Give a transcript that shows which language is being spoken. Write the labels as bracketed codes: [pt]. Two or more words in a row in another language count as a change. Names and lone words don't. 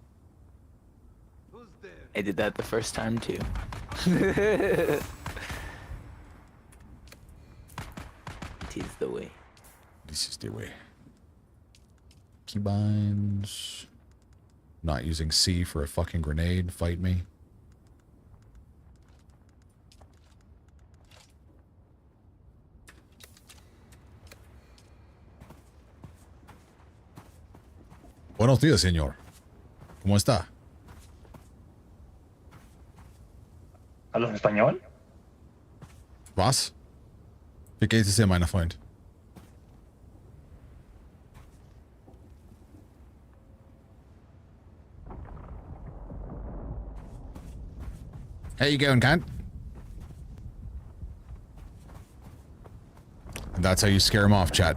[en] I did that the first time too. Tis the way. This is the way. Keybinds. Not using C for a fucking grenade. Fight me. [es] Buenos días, señor. ¿Cómo está? ¿Hablas español? [de] Was? Wie geht es dir, mein Freund? [en] How you going, cunt? And that's how you scare him off, chat.